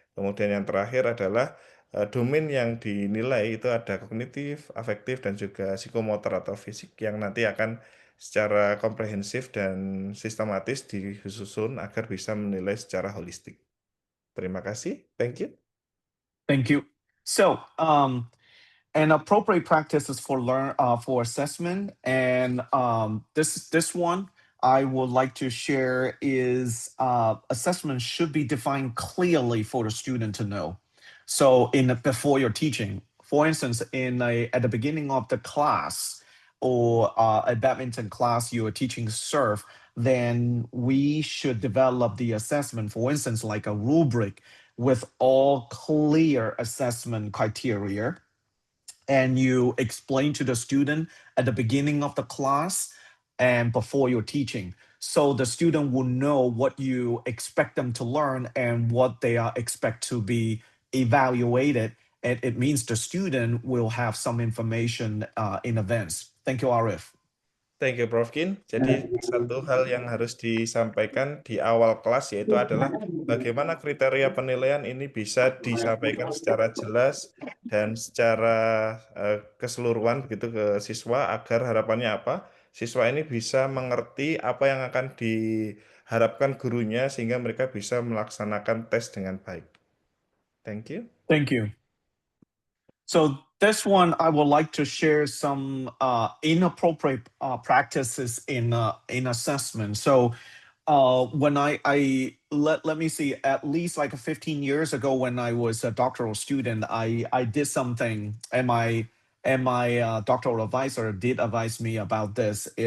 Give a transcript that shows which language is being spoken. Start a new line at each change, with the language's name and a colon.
Indonesian: Kemudian yang terakhir adalah domain yang dinilai itu ada kognitif, afektif, dan juga psikomotor atau fisik yang nanti akan secara komprehensif dan sistematis disusun agar bisa menilai secara holistik. Terima kasih.
English: Thank you. Thank you. So, and appropriate practices for assessment, and this one I would like to share is assessment should be defined clearly for the student to know. So, before you're teaching, for instance, at the beginning of the class or a badminton class, you are teaching serve, then we should develop the assessment, for instance, like a rubric with all clear assessment criteria, and you explain to the student at the beginning of the class and before you're teaching. So the student will know what you expect them to learn and what they are expect to be evaluated. And it means the student will have some information in advance. Thank you, Arif. Thank you, Prof. Kin.
Indonesian: Jadi satu hal yang harus disampaikan di awal kelas yaitu adalah bagaimana kriteria penilaian ini bisa disampaikan secara jelas dan secara keseluruhan begitu ke siswa agar harapannya apa? Siswa ini bisa mengerti apa yang akan diharapkan gurunya sehingga mereka bisa melaksanakan tes dengan baik.
English: Thank you. Thank you. So this one, I would like to share some inappropriate practices in assessment. So when let me see, at least like 15 years ago when I was a doctoral student, I did something, and my doctoral advisor did advise me about this.